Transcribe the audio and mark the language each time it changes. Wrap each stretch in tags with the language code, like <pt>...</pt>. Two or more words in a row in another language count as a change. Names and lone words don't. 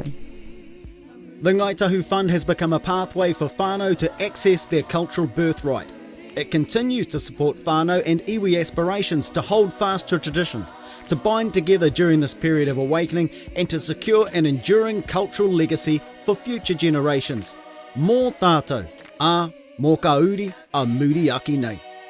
<en>The Ngāi Tahu Fund has become a pathway for whānau to access their cultural birthright. It continues to support whānau and iwi aspirations to hold fast to tradition, to bind together during this period of awakening, and to secure an enduring cultural legacy for future generations.</en> <mi>Mō tātou, mō ka uri a muri aki nei.</mi>